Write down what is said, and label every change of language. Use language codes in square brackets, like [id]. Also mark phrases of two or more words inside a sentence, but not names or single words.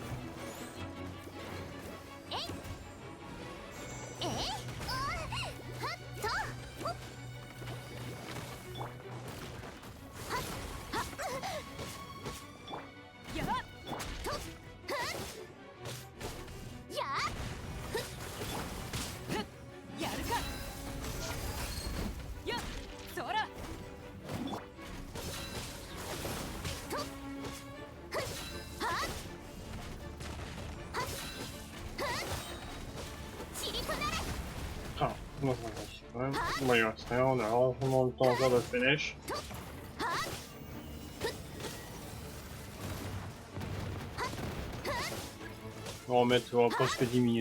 [fr] えいえいはっとほっはっはっやっとふっやっふっふっやるかやっそら Ah, comment ça marche quand même. Bon, il reste rien, on a largement le temps encore de finish. On va remettre presque 10 minutes.